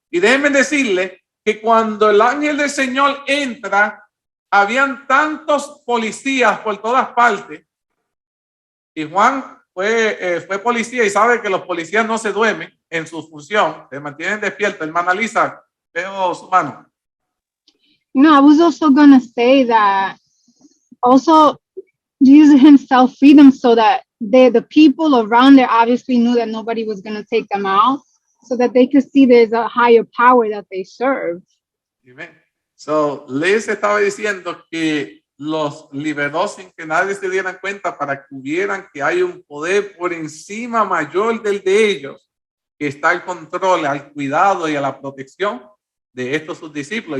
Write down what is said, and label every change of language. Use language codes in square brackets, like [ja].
[es] Y déjenme decirle que cuando el ángel del Señor entra, habían tantos policías por todas partes. Y Juan fue policía y sabe que los policías no se duermen en su función, se mantienen despiertos. Hermana Lisa, veo su mano. [en] No, I was also going to say that also Jesus himself freed them so that the people around there obviously knew that nobody was going to take them out, so that they could see there's a higher power that they serve. Amen. [es] So, les estaba diciendo que los liberó sin que nadie se diera cuenta para que vieran que hay un poder por encima mayor del de ellos, que está al control, al cuidado y a la protección de estos sus discípulos.